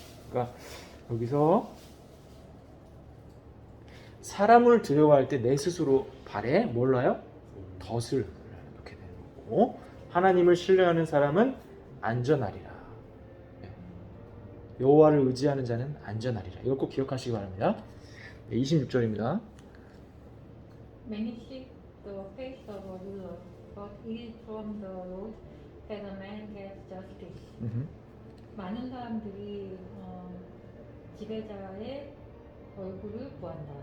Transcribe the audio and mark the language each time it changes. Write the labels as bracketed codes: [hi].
[ko] 그러니까 여기서 사람을 두려워할 때 내 스스로 발에 몰라요? 덫을 놓게 되는 거고, 하나님을 신뢰하는 사람은 안전하리라. 여호와를 의지하는 자는 안전하리라. 이걸 꼭 기억하시기 바랍니다. 26절입니다. [en] Many seek the face of a ruler, but it is from the Lord that a man gets justice. [ko] 많은 사람들이 지배자의 얼굴을 구한다.